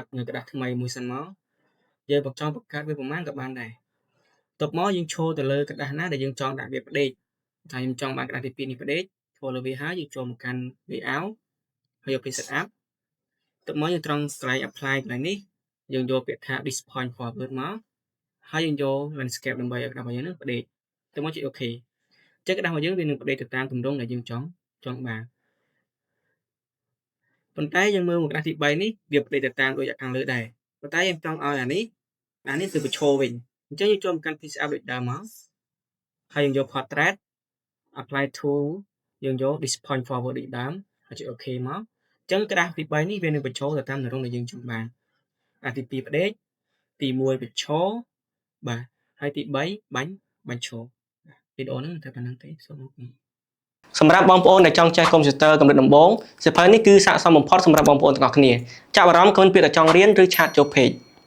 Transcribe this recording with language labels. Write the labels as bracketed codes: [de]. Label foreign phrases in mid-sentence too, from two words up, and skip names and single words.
[km] នៅក្តារថ្មីមួយសិនមកយើងចង់បង្កើតវាប្រមាណក៏បានដែរបន្ទាប់មកយើងឈរទៅលើក្តារណាដែលយើងចង់ដាក់វាផ្ដេកហើយខ្ញុំចង់បានក្តារទី2នេះផ្ដេកធ្វើលើវាហើយយើងចូលមកកាន់ layout ហើយយក [en] set up [km] បន្ទាប់មកយើងត្រង់កន្លែង apply កន្លែងនេះយើងយកពាក្យថា [en] this point forward [km] មកហើយយើងយក landscape ដើម្បីឲ្យក្តាររបស់យើងនឹងផ្ដេកទៅមកចុច OK ចឹងក្តាររបស់យើងវានឹងផ្ដេកទៅតាមទម្រង់ដែលយើងចង់បាន ប៉ុន្តែយើងមើលមកក្តារទី3នេះវាផ្ដេកទៅតាមដូចខាងលើដែរប៉ុន្តែយើងចង់ឲ្យអានេះគឺបញ្ឈ រវិញអញ្ចឹងយើងចូលមកកាន់ [en] piece up [km] ដូចដើមមកហើយយើងយក [en] portrait apply to [km] យើងយក [en] this point forward [km] ដូចដើមហើយចុច OK មកអញ្ចឹងក្តារទី3នេះវានឹងបញ្ឈរទៅតាមទម្រង់ដែលយើងចង់បានអាទី2ផ្ដេកទី1បញ្ឈរបាទហើយទី3បាញ់ឈរវីដេអូហ្នឹងតែប៉ុណ្្នឹងទេសូមអរគុណសម្រាប់បងប្អូនដែលចង់ចេះកុំព្យូទ័រកម្រិតដំបូងសៀវភៅនេះគឺស័ក្តិសមបំផុតសម្រាប់បងប្អូនទាំងអស់គ្នាចាប់អារម្មណ៍គ្មានពាក្យថាចង់រៀនឬឆាតចូល page